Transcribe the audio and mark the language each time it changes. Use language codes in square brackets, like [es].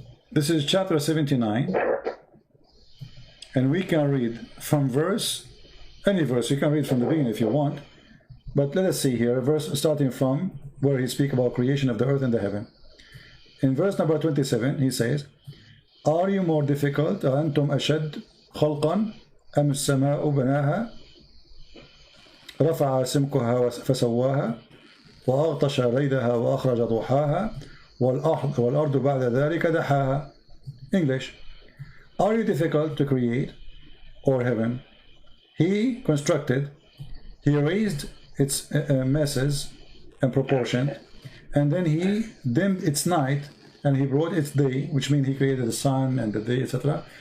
[en] This is chapter 79, and we can read from verse, any verse, you can read from the beginning if you want, but let us see here, a verse starting from where he speaks about creation of the earth and the heaven. In verse number 27, he says, Are you more difficult, [ar] أَأَنْتُمْ أَشَدْ خَلْقًا أَمِ السَّمَاءُ بَنَاهَا رَفَعَ سِمْكُهَا فَسَوَّاهَا وَأَغْطَشَ لَيْلَهَا وَأَخْرَجَ ضُحَاهَا وَالْأَرْضُ بَعْدَ ذَلِكَ دَحَاهَا. [en] English. Are you difficult to create, or heaven? He constructed, he raised its masses and proportion, and then he dimmed its night, and he brought its day, which means he created the sun and the day, etc.